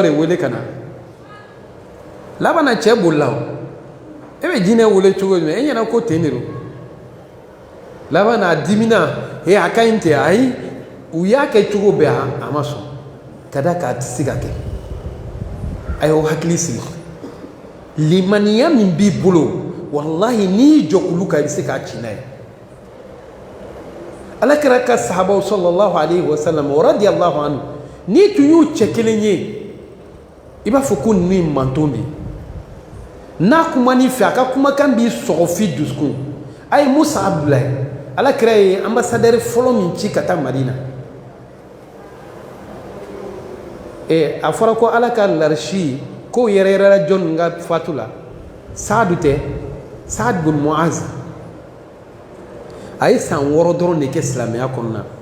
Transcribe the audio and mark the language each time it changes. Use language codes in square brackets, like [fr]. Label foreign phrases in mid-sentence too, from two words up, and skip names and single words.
[bm] de wele ka na laban na cɛ bolila o e bɛ jinɛ wele cogo jumɛn e ɲɛna ko ten de don laban na a dimina a ka ɲi ten ayi u y'a kɛ cogo bɛɛ a ma sɔn ka da k'a tɛ se ka kɛ a y'aw hakili sigi limaniya min b'i bolo wallahi n'i y'i jɔ olu kan i bɛ se k'a ci n'a ye alakira ka sahabaw [ar] صلى الله عليه وسلم ورضي الله عنه [bm] n'i tun y'u cɛ kelen ye i b'a fɔ ko ninnu ye manton de ye n'a kuma n'i fɛ a ka kumakan b'i sɔgɔ f'i dusukun a ye musa abdulayi alakira ye ambassadeur fɔlɔ min ci ka taa madina a fɔra ko ala ka larisi k'o yɛrɛyɛrɛla jɔn ka fatu la saadu tɛ saad bin muaz a ye san 6 dɔrɔn de kɛ silamɛya kɔnɔna